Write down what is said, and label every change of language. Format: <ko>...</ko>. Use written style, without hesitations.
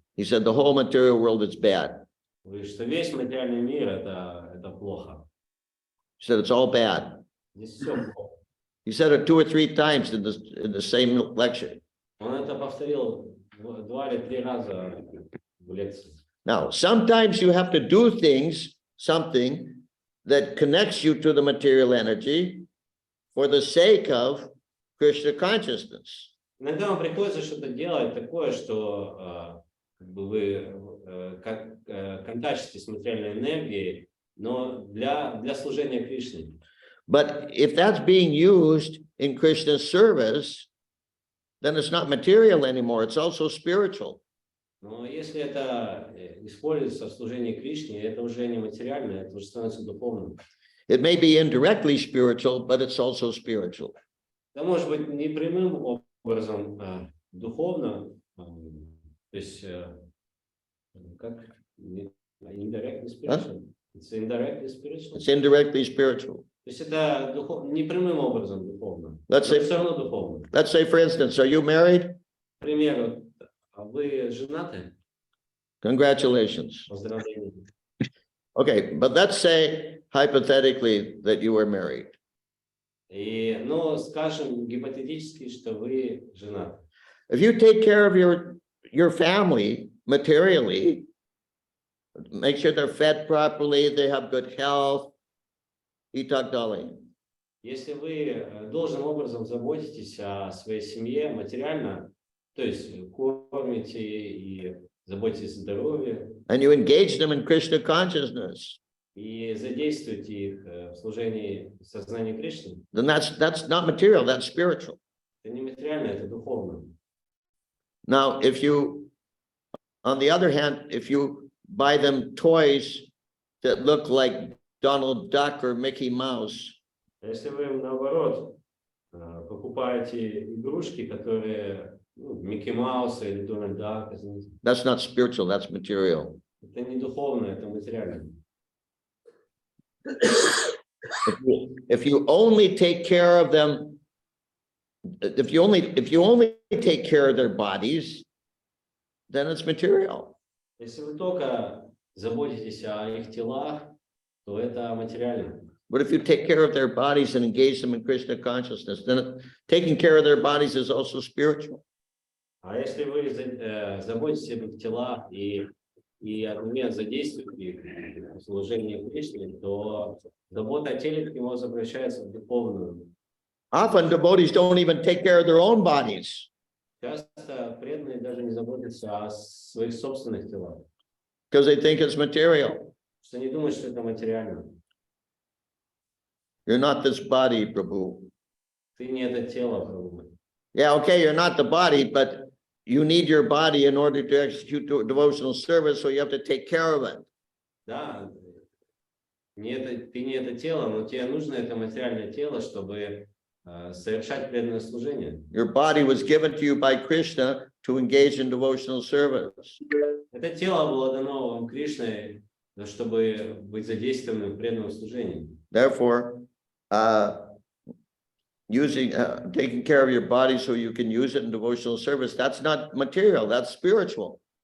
<en>He said the whole material world is bad.</en> <ru>Он говорит, что весь материальный мир это плохо.</ru> <en>He said it's all bad.</en> <ru>Здесь все плохо.</ru> <en>He said it 2 or 3 times in the same lecture.</en> <ru>Он это повторил 2 или 3 раза в лекции.</ru> <en>Now, sometimes you have to do something that connects you to the material energy for the sake of Krishna consciousness.</en> <ru>Иногда вам приходится что-то делать такое, что вы контактируете с материальной энергией, но для служения Кришне.</ru> <en>But if that's being used in Krishna's service, then it's not material anymore, it's also spiritual.</en> <ru>Но если это используется в служении Кришне, это уже не материально, это уже становится духовным.</ru> <en>It may be indirectly spiritual, but it's also spiritual.</en> <ru>Это может быть не прямым образом духовно, то есть как</ru> <en>indirectly spiritual. It's indirectly spiritual. It's indirectly spiritual.</en> <ru>То есть это не прямым образом духовно, но</ru> <en>Let's say,</en> <ru>все равно духовно.</ru> <en>let's say, for instance, are you married?</en> <ru>К примеру, а вы женаты?</ru> <en>Congratulations.</en> <ru>Поздравления.</ru> <en>Okay, but let's say hypothetically that you were married.</en> <ru>И, ну, скажем гипотетически, что вы женаты.</ru> <en>If you take care of your family materially, make sure they're fed properly, they have good health,</en> <ru>и так далее. Если вы должным образом заботитесь о своей семье материально, то есть кормите и заботитесь о здоровье,</ru> <en>And you engage them in Krishna consciousness,</en> <ru>и задействуете их в служении сознания Кришны,</ru> <en>then that's not material, that's spiritual.</en> <ru>это не материально, это духовно.</ru> <en>Now, if you, on the other hand, if you buy them toys that look like Donald Duck or Mickey Mouse,</en> <ru>Если вы, наоборот, покупаете игрушки, которые Микки Мауса или Дональд Дак,</ru> <en>that's not spiritual, that's material.</en> <ru>это не духовно, это материально.</ru> <en>If you only take care of them, if you only take care of their bodies, then it's material.</en> <ru>Если вы только заботитесь о их телах, то это материально.</ru> <en>But if you take care of their bodies and engage them in Krishna consciousness, then taking care of their bodies is also spiritual.</en> <ru>А если вы заботитесь об их телах и одновременно задействуете их в служении Кришне, то забота о теле к нему возвращается в духовную.</ru> <en>Often devotees don't even take care of their own bodies</en> <ru>Часто преданные даже не заботятся о своих собственных телах,</ru> <en>because they think it's material.</en> <ru>что не думают, что это материально.</ru> <en>You're not this body, Prabhu.</en> <ru>Ты не это тело, Прабху.</ru> <en>Yeah, okay, you're not the body, but you need your body in order to execute devotional service, so you have to take care of it.</en> <ru>Да, ты не это тело, но тебе нужно это материальное тело, чтобы совершать преданное служение.</ru> <en>Your body was given to you by Krishna to engage in devotional service.</en> <ru>Это тело было дано вам Кришной, чтобы быть задействованным в преданном служении.</ru> <en>Therefore, taking care of your body so you can use it in devotional service, that's not material, that's spiritual.</en>